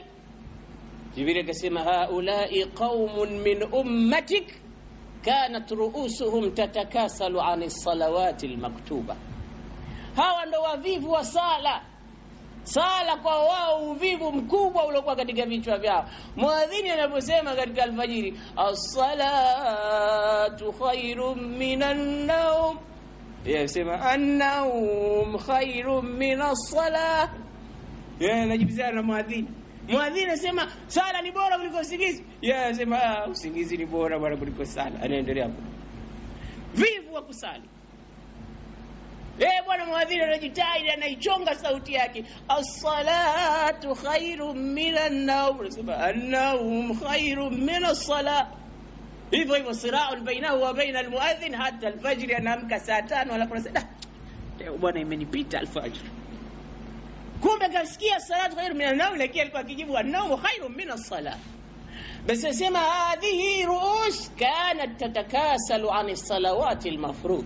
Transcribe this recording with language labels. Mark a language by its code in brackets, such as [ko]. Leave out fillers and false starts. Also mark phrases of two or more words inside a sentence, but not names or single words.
[ar] Jibril akasema هؤلاء قوم من أمتك كانت رؤوسهم تتكاسل عن الصلوات المكتوبة. [sw] Hawa ndo wavivu wa sala. Sala kwa wao uvivu mkubwa uliokuwa katika vichwa vyao. Muadhini anaposema katika alfajiri, [ar] الصلاة خير من النوم yasema النوم خير من الصلاة. [sw] Anajibizana na muadhini. Muadhini anasema sala ni bora kuliko usingizi. Anasema usingizi ni bora bwana kuliko sala. Anaendelea hapo. Vivu wa kusali. Bwana muadhini anajitahidi, anaichonga sauti yake, [ar] الصلاة خير من النوم, [sw] anasema [ar] النوم خير من الصلاة. [sw] Hivyo hivyo [ar] صراع بينه وبين المؤذن حتى الفجر, [sw] anaamka saa 5 alafu anasema leo bwana imenipita al-fajr. Kumbe kasikia [ar] صلاة خير من النوم, [sw] lakini alikuwa akijibu [ar] النوم خير من الصلاة. Basi asema هذه رؤوس كانت تتكاسل عن الصلوات المفروضة.